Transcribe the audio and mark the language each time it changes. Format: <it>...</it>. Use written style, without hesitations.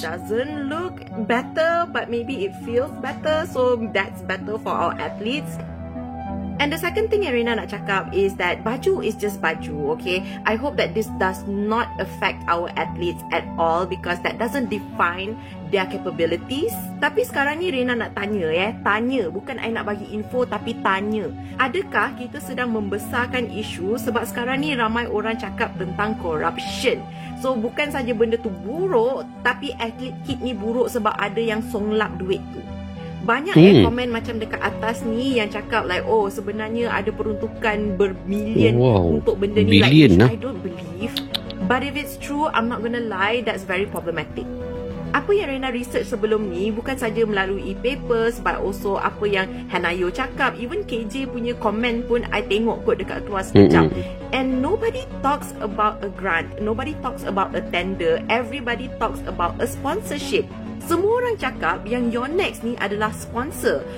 <en>doesn't look better, but maybe it feels better. So that's better for our athletes. And the second thing</en> <ms>yang Rina nak cakap</ms> <en>is that baju is just baju, okay? I hope that this does not affect our athletes at all, because that doesn't define their capabilities.</en> <ms>Tapi sekarang ni Rina nak tanya, tanya. Bukan I nak bagi info, tapi tanya. Adakah kita sedang membesarkan isu sebab sekarang ni ramai orang cakap tentang corruption? So bukan saja benda tu buruk, tapi atlet kit ni buruk sebab ada yang songlap duit tu. Banyak komen macam dekat atas ni yang cakap like, oh sebenarnya ada peruntukan bermilion untuk benda ni.</ms> <en>Like, I don't believe. But if it's true, I'm not gonna lie, that's very problematic.</en> <ms>Apa yang Rina research sebelum ni bukan saja melalui papers,</ms> <en>but also</en> <ms>apa yang Hanayo cakap. Even KJ punya komen pun I tengok kot dekat keluar sekejap.</ms> <en>And nobody talks about a grant, nobody talks about a tender, everybody talks about a sponsorship.</en> <ms>semua orang cakap yang Yonex ni adalah sponsor.</ms>